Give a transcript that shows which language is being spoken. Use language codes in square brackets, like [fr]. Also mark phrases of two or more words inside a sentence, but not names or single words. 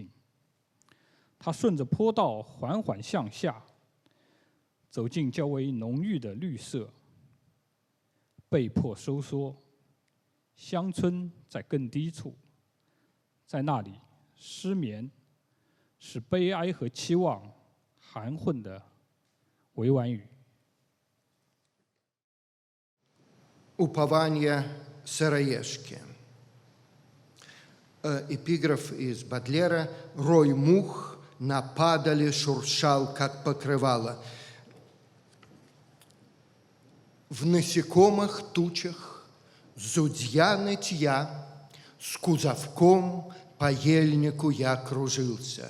[zh] 他顺着坡道缓缓向下，走进较为浓郁的绿色，被迫收缩。乡村在更低处，在那里失眠是悲哀和期望含混的委婉语。 [ru] Упование сыроежки. Эпиграф из Бодлера. Рой мух на падале шуршал, как покрывало. В насекомых тучах зудья нытья, с кузовком по ельнику я кружился.